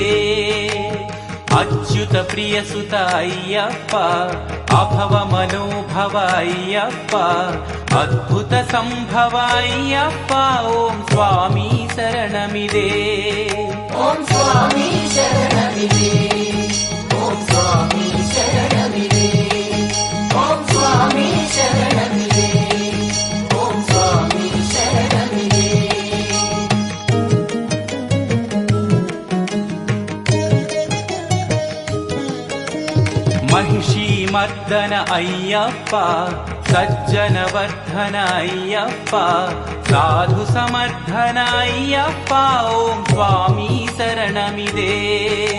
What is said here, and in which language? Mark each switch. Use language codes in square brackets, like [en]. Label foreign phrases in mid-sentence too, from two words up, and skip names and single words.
[sa] అచ్యుత ప్రియసుత అయ్యప్ప, అభవ మనోభవ అయ్యప్ప, అద్భుత సంభవ అయ్యప్ప, ఓం స్వామి శరణమిదే. ఓం స్వామి శరణమిదే. ఓం స్వామి శరణమిదే. ఓం స్వామి శరణమిదే. ఓం స్వామి శరణమిదే. महिषी मर्दन अय्यप्प, सज्जन वर्धन अय्यप्प, साधु समर्थन अय्यप्प, ओम स्वामी शरणमिदे.